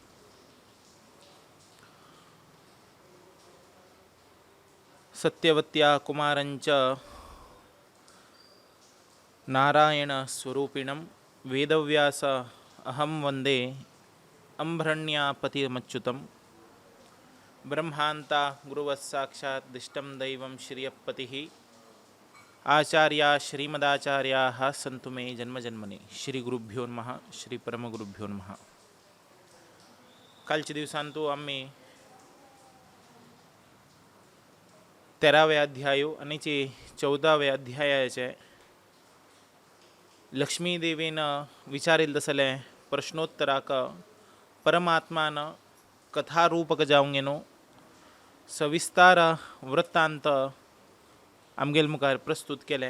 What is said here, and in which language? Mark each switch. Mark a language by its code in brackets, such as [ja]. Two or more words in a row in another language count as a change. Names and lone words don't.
[sa] सत्यवत्या कुमारञ्च नारायण स्वरूपिणं वेदव्यास अहं वंदे अंभ्रण्यापतिमच्युतं। ब्रह्मांता गुरुवत्साक्षात् दिष्टं दैवं श्रियपतिः आचार्या श्रीमदाचार्याः सन्तु मे जन्मजन्मने। श्री गुरुभ्यो नमः। श्री परमगुरुभ्यो नमः. [kok] कालच्या दिवसांतू आम्ही 13व्या अध्यायो आणि 14व्या अध्यायाचे लक्ष्मी देवीनं विचारिल तसले प्रश्नोत्तराक परमात्मान कथारूपक जावंगेनो सविस्तार वृत्तांत आमगेल मुखार प्रस्तुत केले।